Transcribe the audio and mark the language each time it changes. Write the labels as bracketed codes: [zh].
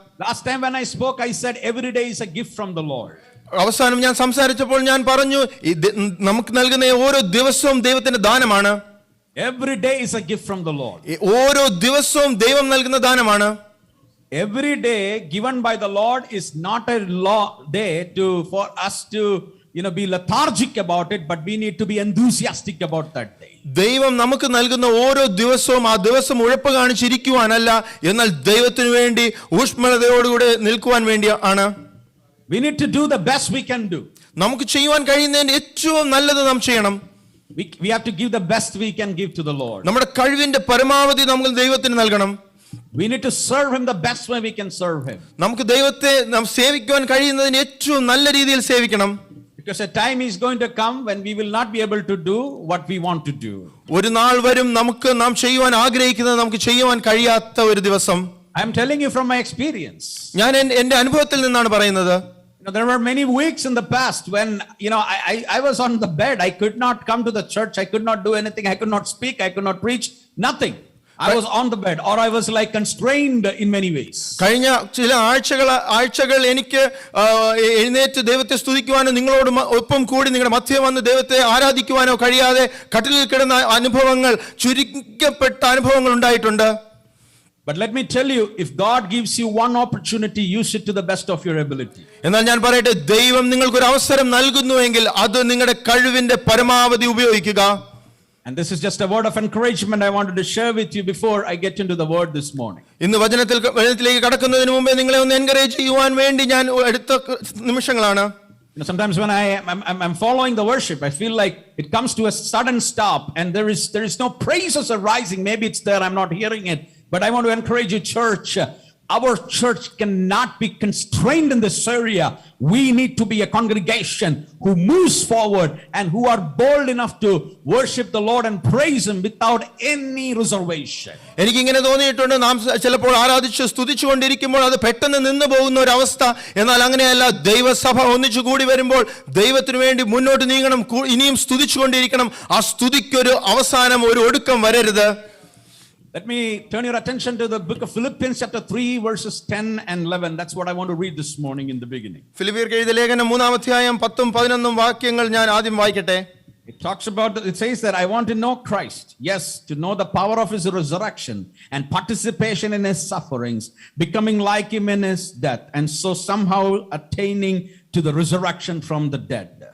[en] Last time when I spoke, I said every day is a gift from the Lord. [ml] അവസാനം ഞാൻ സംസാരിച്ചപ്പോൾ ഞാൻ പറഞ്ഞു നമുക്ക് നൽകുന്ന ഓരോ ദിവസവും ദൈവത്തിന്റെ ദാനമാണ്. [en] Every day is a gift from the Lord. [ml] ഓരോ ദിവസവും ദൈവം നൽകുന്ന ദാനമാണ്. [en] Every day given by the Lord is not a day for us to be lethargic about it, but we need to be enthusiastic about that day. [ml] ദൈവം നമുക്ക് നൽകുന്ന ഓരോ ദിവസവും ആ ദിവസം ഉഴപ്പ് കാണിച്ചിരിക്കുവാനല്ല, എന്നാൽ ദൈവത്തിനു വേണ്ടി ഊഷ്മളതയോടുകൂടെ നിൽക്കുവാൻ വേണ്ടി ആണ്. [en] We need to do the best we can do. [ml] നമുക്ക് ചെയ്യുവാൻ കഴിയുന്നതിന്റെ ഏറ്റവും നല്ലത് നാം ചെയ്യണം. [en] We have to give the best we can give to the Lord. [ml] നമ്മുടെ കഴിവിന്റെ പരമാവധി നമുക്ക് ദൈവത്തിന് നൽകണം. [en] We need to serve him the best way we can serve him. [ml] നമുക്ക് ദൈവത്തെ നാം സേവിക്കുവാൻ കഴിയുന്നതിന് ഏറ്റവും നല്ല രീതിയിൽ സേവിക്കണം. [en] Because a time is going to come when we will not be able to do what we want to do. [ml] ഒരു നാൾ വരും നമുക്ക് നാം ചെയ്യുവാൻ ആഗ്രഹിക്കുന്നത് നമുക്ക് ചെയ്യുവാൻ കഴിയാത്ത ഒരു ദിവസം. [en] I am telling you from my experience. [ml] ഞാൻ എൻ്റെ അനുഭവത്തിൽ നിന്നാണ് പറയുന്നത്. [en] There were many weeks in the past when I was on the bed. I could not come to the church. I could not do anything. I could not speak. I could not preach. Nothing. I was on the bed, or I was like constrained in many ways. [ml] കഴിഞ്ഞ ചില ആഴ്ചകൾ എനിക്ക് എഴുന്നേറ്റ് ദൈവത്തെ സ്തുതിക്കുവാനോ നിങ്ങളോട് ഒപ്പം കൂടി നിങ്ങളുടെ മധ്യേ വന്ന് ദൈവത്തെ ആരാധിക്കുവാനോ കഴിയാതെ കട്ടിലിൽ കിടന്ന അനുഭവങ്ങൾ, ചുരുക്കപ്പെട്ട അനുഭവങ്ങൾ ഉണ്ടായിട്ടുണ്ട്. [en] But let me tell you, if God gives you one opportunity, use it to the best of your ability. [ml] എന്നാൽ ഞാൻ പറയട്ടെ, ദൈവം നിങ്ങൾക്ക് ഒരു അവസരം നൽകുന്നുവെങ്കിൽ അത് നിങ്ങളുടെ കഴിവിന്റെ പരമാവധി ഉപയോഗിക്കുക. [en] And this is just a word of encouragement I wanted to share with you before I get into the word this morning. [ml] ഇന്ന് വചനത്തിലേക്ക് കടക്കുന്നതിന് മുമ്പേ നിങ്ങളെ ഒന്ന് എൻകറേജ് ചെയ്യുവാൻ വേണ്ടി ഞാൻ എടുത്ത നിമിഷങ്ങളാണ്. [en] Sometimes when I'm following the worship, I feel like it comes to a sudden stop and there is no praises arising. Maybe it's there, I'm not hearing it. But I want to encourage you, church. Our church cannot be constrained in this area. We need to be a congregation who moves forward and who are bold enough to worship the Lord and praise him without any reservation. [ml] എനിക്കിങ്ങനെ തോന്നിയിട്ടുണ്ട്, നാം ചിലപ്പോൾ ആരാധിച്ച് സ്തുതിച്ചുകൊണ്ടിരിക്കുമ്പോൾ അത് പെട്ടെന്ന് നിന്നു പോകുന്ന ഒരു അവസ്ഥ. എന്നാൽ അങ്ങനെയല്ല, ദൈവസഭ ഒന്നിച്ചു കൂടി വരുമ്പോൾ ദൈവത്തിനു വേണ്ടി മുന്നോട്ട് നീങ്ങണം, ഇനിയും സ്തുതിച്ചുകൊണ്ടിരിക്കണം. ആ സ്തുതിക്കൊരു അവസാനം, ഒരു ഒടുക്കം വരരുത്. [en] Let me turn your attention to the book of Philippians chapter 3 verses 10 and 11. That's what I want to read this morning in the beginning. [ml] ഫിലിപ്പിയർക്ക് എഴുതിയ ലേഖനം 3-ാം അധ്യായം 10-11 വാക്യങ്ങൾ ഞാൻ ആദ്യം വായിക്കട്ടെ. [en] It says that I want to know Christ. Yes, to know the power of his resurrection and participation in his sufferings, becoming like him in his death, and so somehow attaining to the resurrection from the dead.